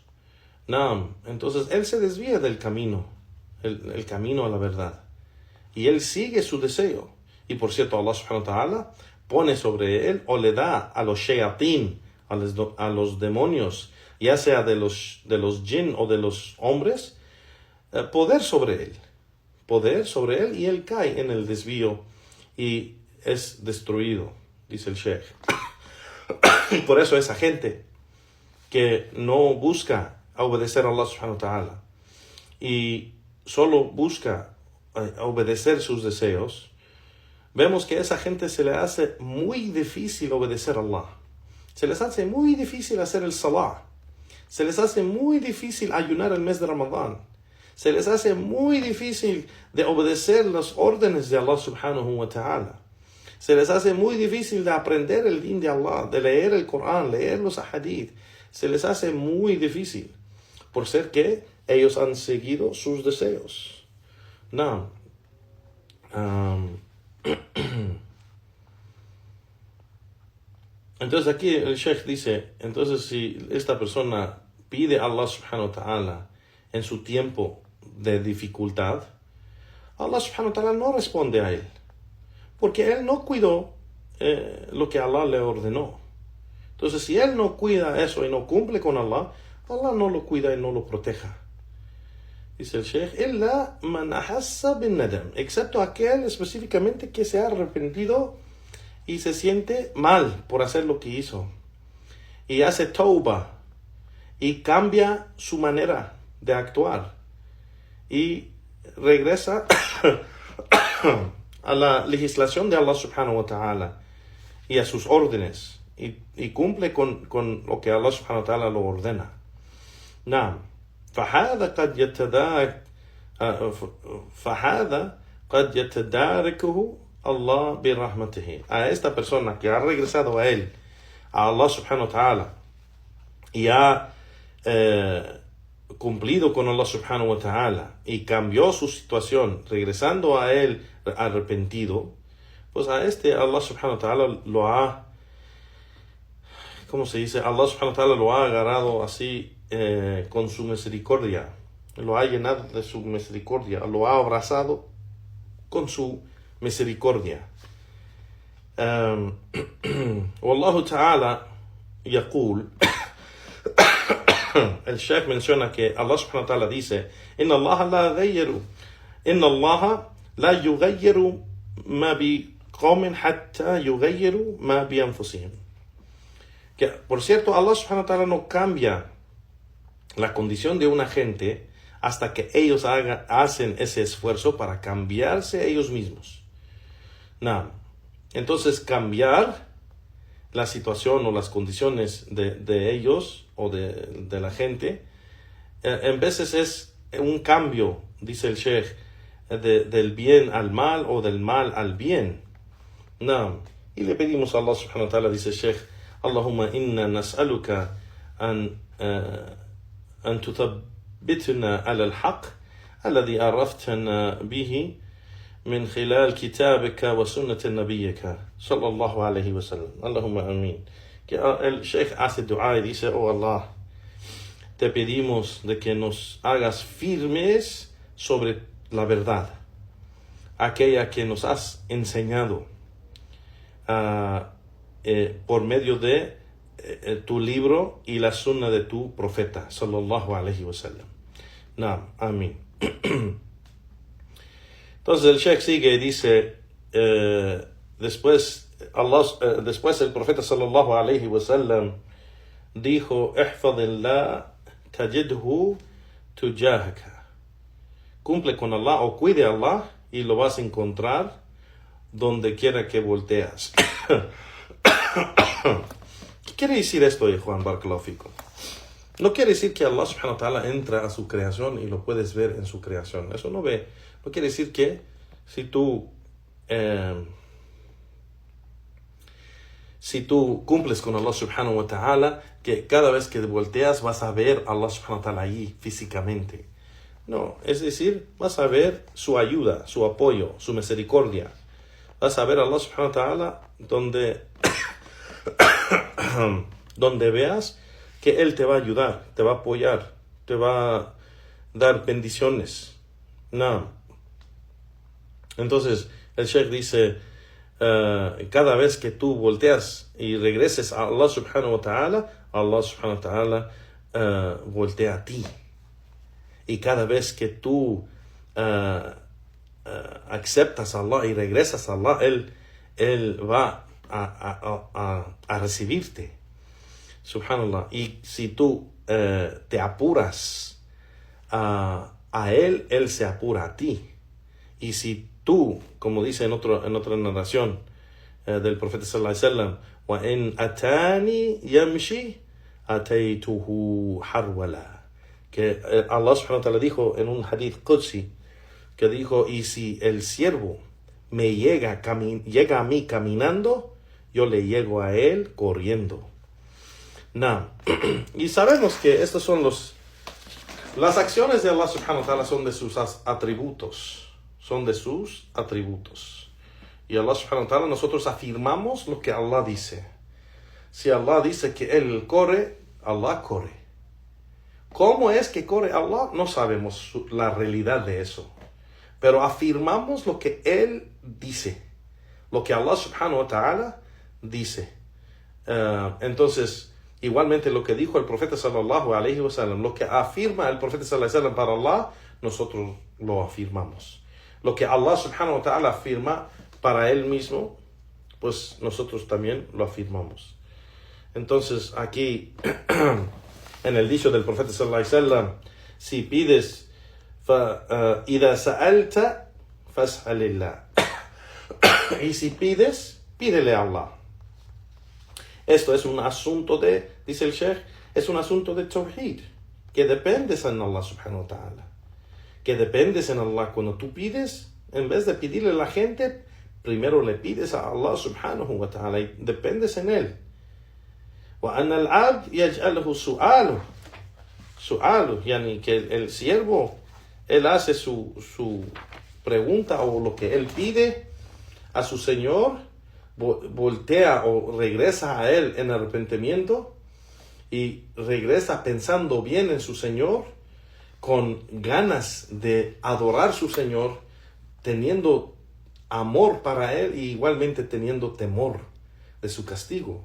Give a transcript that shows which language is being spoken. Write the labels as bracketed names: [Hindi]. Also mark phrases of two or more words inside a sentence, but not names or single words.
[Spanish] No, entonces él se desvía del camino, el camino a la verdad, y él sigue su deseo. Y por cierto, [Arabic] الله سبحانه وتعالى [Spanish] pone sobre él, o le da a los shayatín, a los demonios, ya sea de los jinn o de los hombres, poder sobre él, y él cae en el desvío y es destruido, dice el Sheikh. Por eso esa gente que no busca obedecer a [Arabic] الله سبحانه وتعالى [Spanish] y solo busca obedecer sus deseos, vemos que a esa gente se le hace muy difícil obedecer a Allah. Se les hace muy difícil hacer el salah. Se les hace muy difícil ayunar el mes de Ramadán. Se les hace muy difícil de obedecer las órdenes de [Arabic] الله سبحانه وتعالى. [Spanish] Se les hace muy difícil de aprender el din de Allah, de leer el Corán, leer los hadith. Se les hace muy difícil por ser que ellos han seguido sus deseos. No. Entonces aquí el Sheikh dice, entonces si esta persona pide a [Arabic] الله سبحانه وتعالى [Spanish] en su tiempo de dificultad, [Arabic] الله سبحانه وتعالى [Spanish] no responde a él, porque él no cuidó lo que Allah le ordenó. Entonces si él no cuida eso y no cumple con Allah, Allah no lo cuida y no lo proteja. Dice el Sheikh, [Arabic] إلا من أحس بالندم, [Spanish] excepto aquel específicamente que se ha arrepentido y se siente mal por hacer lo que hizo, y hace tauba y cambia su manera de actuar y regresa a la legislación de [Arabic] الله سبحانه وتعالى [Spanish] y a sus órdenes y cumple con lo que [Arabic] الله سبحانه وتعالى [Spanish] lo ordena. [Arabic] Naam. فهذا قد يتداركه الله برحمته. [Spanish] A esta persona que ha regresado a él, [Arabic] a الله سبحانه وتعالى, [Spanish] y ha cumplido con [Arabic] الله سبحانه وتعالى [Spanish] y cambió su situación regresando a él arrepentido, pues a este [Arabic] الله سبحانه وتعالى [Spanish] lo ha, ¿cómo se dice? [Arabic] الله سبحانه وتعالى [Spanish] lo ha agarrado así con su misericordia, lo ha llenado de su misericordia, lo ha abrazado con su misericordia. [Arabic] والله تعالى يقول, [Spanish] el Sheikh menciona que [Arabic] الله سبحانه وتعالى [Spanish] dice, [Arabic] إن الله لا يغير ما بقوم حتى يغيروا ما بأنفسهم. [Spanish] Que por cierto, [Arabic] الله سبحانه وتعالى [Spanish] no cambia la condición de una gente hasta que ellos hacen ese esfuerzo para cambiarse ellos mismos. No. Entonces cambiar la situación o las condiciones de ellos o de la gente, en veces es un cambio, dice el Sheikh, del bien al mal o del mal al bien. No. Y le pedimos a [Arabic] الله سبحانه وتعالى, [Spanish] dice el Sheikh, [Arabic] اللهم إنا نسألك أن تثبتنا على الحق الذي عرفتنا به من خلال كتابك وسنة نبيك صلى الله عليه وسلم. اللهم آمين. [Spanish] Que el Sheikh hace dua y dice, oh Allah, te pedimos de que nos hagas firmes sobre la verdad, aquella que nos has enseñado por medio de tu libro y la sunna de tu profeta [Arabic] صلى الله عليه وسلم. [Spanish] Naam, amén. Entonces el Sheikh sigue y dice, después el profeta [Arabic] صلى الله عليه وسلم [Spanish] dijo, [Arabic] احفظ الله تجده تجاهك. [Spanish] Cumple con Allah o cuide a Allah y lo vas a encontrar donde quiera que volteas. ¿Qué quiere decir esto, Juan [Arabic] بارك الله فيكم? [Spanish] No quiere decir que [Arabic] الله سبحانه وتعالى [Spanish] entra a su creación y lo puedes ver en su creación. Eso no quiere decir que si tú cumples con [Arabic] الله سبحانه وتعالى, [Spanish] que cada vez que volteas vas a ver a [Arabic] الله سبحانه وتعالى [Spanish] ahí físicamente. No, es decir, vas a ver su ayuda, su apoyo, su misericordia. Vas a ver a [Arabic] الله سبحانه وتعالى [Spanish] donde veas que Él te va a ayudar, te va a apoyar, te va a dar bendiciones. No. Entonces, el Sheikh dice, cada vez que tú volteas y regreses a [Arabic] الله سبحانه وتعالى [Spanish] voltea a ti. Y cada vez que tú aceptas a Allah y regresas a Allah, Él va a recibirte. Subhanallah. Y si tú te apuras a Él se apura a ti. Y si tú, como dice en otra narración del profeta [Arabic] صلى الله عليه وسلم, وإن أتاني يمشي أتيته هرولة, [Spanish] que [Arabic] الله سبحانه وتعالى [Spanish] dijo en un [Arabic] حديث قدسي, [Spanish] que dijo, y si el siervo me llega a mí caminando, yo le llego a él corriendo. Y sabemos que estas son las acciones de [Arabic] الله سبحانه وتعالى [Spanish] son de sus atributos. Son de sus atributos. Y [Arabic] الله سبحانه وتعالى, [Spanish] nosotros afirmamos lo que Allah dice. Si Allah dice que Él corre, Allah corre. ¿Cómo es que corre Allah? No sabemos la realidad de eso. Pero afirmamos lo que Él dice. Lo que [Arabic] الله سبحانه وتعالى [Spanish] dice. Entonces, igualmente lo que dijo el profeta [Arabic] صلى الله عليه وسلم, [Spanish] lo que afirma el profeta [Arabic] صلى الله عليه وسلم [Spanish] para Allah, nosotros lo afirmamos. Lo que [Arabic] الله سبحانه وتعالى [Spanish] afirma para Él mismo, pues nosotros también lo afirmamos. Entonces, aquí, en el dicho del profeta [Arabic] صلى الله عليه وسلم, [Spanish] si pides, [Arabic] إِذَا سَأَلْتَ فَاسْأَلِ اللَّهِ. [Spanish] Y si pides, pídele a Allah. Esto es un asunto dice el Sheikh, es un asunto de tawhid, que dependes en [Arabic] الله سبحانه وتعالى. [Spanish] Que dependes en Allah. Cuando tú pides, en vez de pedirle a la gente, primero le pides a [Arabic] الله سبحانه وتعالى [Spanish] y dependes en Él. [Arabic] وَأَنَّ الْعَبْدِ يَجْعَلَهُ سُؤَالُ, [Spanish] yani que el siervo, él hace su pregunta o lo que él pide a su Señor, voltea o regresa a Él en arrepentimiento y regresa pensando bien en su Señor, con ganas de adorar a su Señor, teniendo amor para Él y igualmente teniendo temor de su castigo.